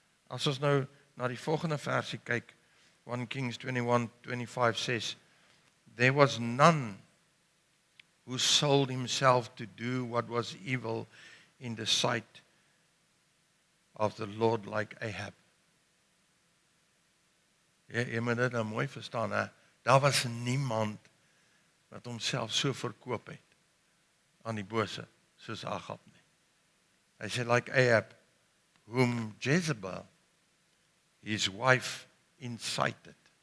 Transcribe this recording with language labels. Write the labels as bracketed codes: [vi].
[af] As ons nou na die volgende versie kyk, [en] 1 Kings 21:25 says, there was none who sold himself to do what was evil in the sight of the Lord like Ahab. [af] Jy moet dit nou mooi verstaan, hè? Daar was niemand wat homself so verkoop het aan die bose soos Ahab nie. Hy sê [en] like Ahab, whom Jezebel, his wife, incited.